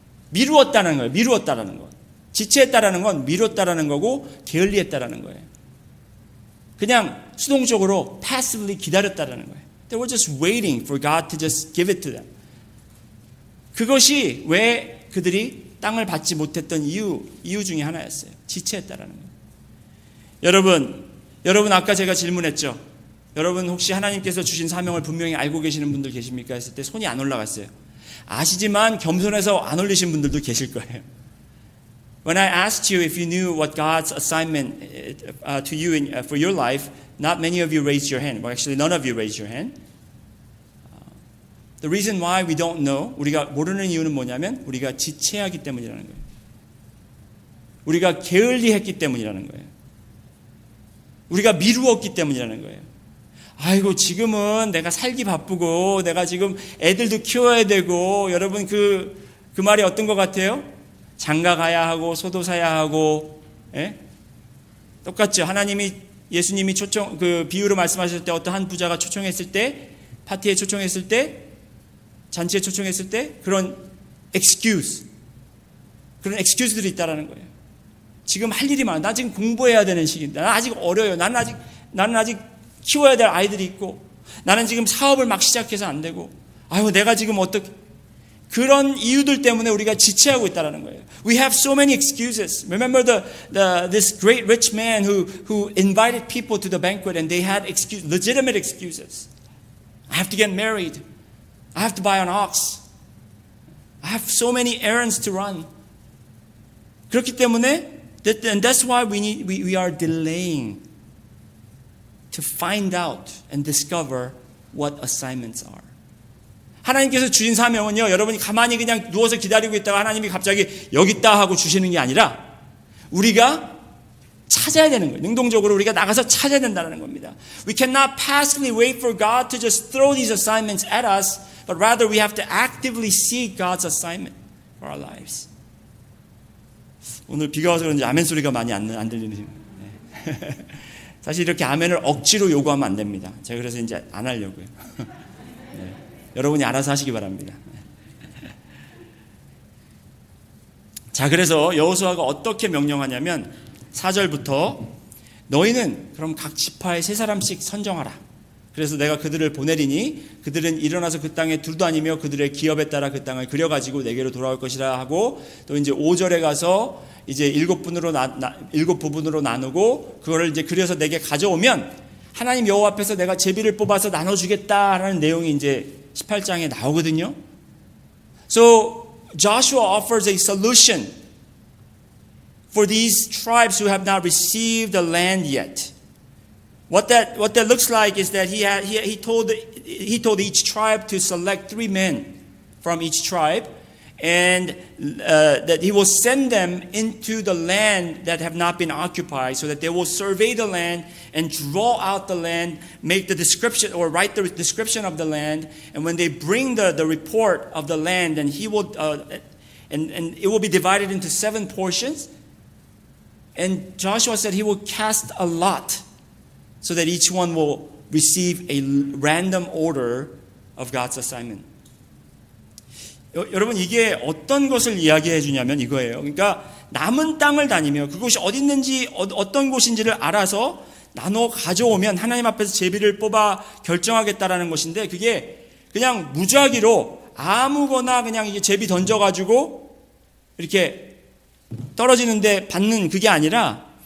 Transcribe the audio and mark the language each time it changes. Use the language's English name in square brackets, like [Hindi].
[Korean] 미루었다는 거예요. 미루었다라는 거. 지체했다라는 건 미뤘다라는 거고 게을리했다라는 거예요. 그냥 수동적으로 [English] passively [Korean] 기다렸다라는 거예요. [English] They were just waiting for God to just give it to them. [Korean] 그것이 왜 그들이 땅을 받지 못했던 이유 중에 하나였어요. 지체했다라는 거예요. 여러분 아까 제가 질문했죠. 여러분 혹시 하나님께서 주신 사명을 분명히 알고 계시는 분들 계십니까? 했을 때 손이 안 올라갔어요. 아시지만 겸손해서 안 올리신 분들도 계실 거예요. [English] When I asked you if you knew what God's assignment to you for your life, not many of you raised your hand. Well, actually, none of you raised your hand. The reason why we don't know, [Korean] 우리가 모르는 이유는 뭐냐면 우리가 지체하기 때문이라는 거예요. 우리가 게을리했기 때문이라는 거예요. 우리가 미루었기 때문이라는 거예요. 아이고 지금은 내가 살기 바쁘고 내가 지금 애들도 키워야 되고 여러분 그 말이 어떤 것 같아요? 장가 가야 하고 소도 사야 하고 똑같죠. 예수님이 그 비유로 말씀하실 때 어떤 한 부자가 초청했을 때 파티에 초청했을 때 잔치에 초청했을 때 그런 excuse들이 있다라는 거예요. 지금 할 일이 많아. 나 지금 공부해야 되는 시기인데 나 아직 어려요. 나는 아직 키워야 될 아이들이 있고 나는 지금 사업을 막 시작해서 안 되고 아유 내가 지금 어떻게 그런 이유들 때문에 우리가 지체하고 있다는 거예요. [English] We have so many excuses. Remember this great rich man who invited people to the banquet and they had legitimate excuses. I have to get married. I have to buy an ox. I have so many errands to run. [Korean] 그렇기 때문에 [English] and that's why we are delaying to find out and discover what assignments are. [Korean] 하나님께서 주신 사명은요, 여러분이 가만히 그냥 누워서 기다리고 있다가 하나님이 갑자기 여기 있다 하고 주시는 게 아니라 우리가 찾아야 되는 거예요. 능동적으로 우리가 나가서 찾아야 된다는 겁니다. [English] We cannot passively wait for God to just throw these assignments at us, but rather we have to actively seek God's assignment for our lives. [Korean] 오늘 비가 와서 그런지 아멘 소리가 많이 안 들리는. 네. 사실 이렇게 아멘을 억지로 요구하면 안 됩니다. 제가 그래서 이제 안 하려고요. 네. 여러분이 알아서 하시기 바랍니다. 자, 그래서 여호수아가 어떻게 명령하냐면 4절부터 너희는 그럼 각 지파에 3사람씩 선정하라. 그래서 내가 그들을 보내리니 그들은 일어나서 그 땅에 두루다니며 그들의 기업에 따라 그 땅을 그려가지고 내게로 돌아올 것이라 하고, 또 이제 5절에 가서 이제 7부분으로 나누고 그거를 이제 그려서 내게 가져오면 하나님 여호와 앞에서 내가 제비를 뽑아서 나눠주겠다라는 내용이 이제 18장에 나오거든요. [English] So Joshua offers a solution for these tribes who have not received the land yet. What that looks like is that he told each tribe to select 3 men from each tribe, and that he will send them into the land that have not been occupied, so that they will survey the land and draw out the land, make the description or write the description of the land, and when they bring the report of the land, and he will and it will be divided into 7 portions. And Joshua said he will cast a lot, so that each one will receive a random order of God's assignment. [Korean] 여러분, 이게 어떤 것을 이야기해 주냐면 이거예요. 그러니까 남은 땅을 다니며 그곳이 어디 있는지 어떤 곳인지를 알아서 나눠 가져오면 하나님 앞에서 제비를 뽑아 결정하겠다라는 것인데, 그게 그냥 무작위로 아무거나 그냥 이게 제비 던져가지고 이렇게 떨어지는데 받는 그게 아니라,